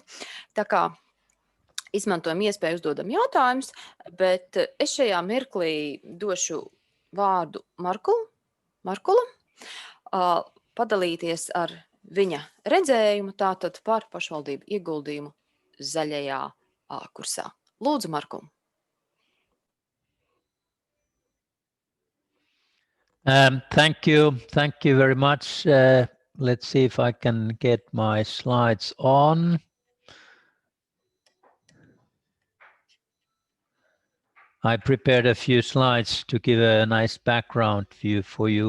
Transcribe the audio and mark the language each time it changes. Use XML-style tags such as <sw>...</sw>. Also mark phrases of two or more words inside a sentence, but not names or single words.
<lv>Tā kā izmantojam iespēju uzdodam jautājumus, bet es šajā mirklī došu vārdu Markula, padalīties ar viņa redzējumu tātad par pašvaldību ieguldījumu zaļajā kursā. Lūdzu, Markum.</lv> <en>Thank you very much. Let's see if I can get my slides on. I prepared a few slides to give a nice background view for you.</en>